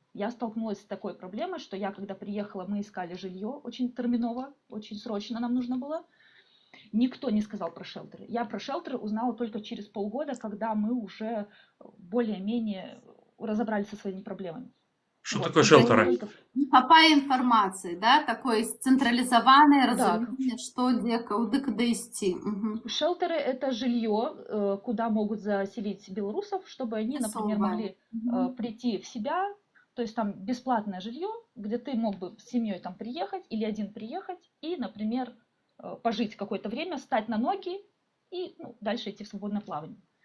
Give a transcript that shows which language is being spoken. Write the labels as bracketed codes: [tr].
[ru] Я столкнулась с такой проблемой, что я, когда приехала, мы искали жилье очень терминово, очень срочно нам нужно было. Никто не сказал про шелтеры. Я про шелтеры узнала только через полгода, когда мы уже более-менее разобрались со своими проблемами. Что Вот. такое шелтеры? [be] Хапае інфармацыі, да? Такое цэнтралізаванае разуменне, што дзе куды ісці. [ru] Шелтеры — это жилье, куда могут заселить белорусов, чтобы они, например, могли прийти в себя. То есть там бесплатное жилье, где ты мог бы с семьей там приехать или один приехать и, например, пожить какое-то время, встать на ноги и дальше идти в свободное плавание.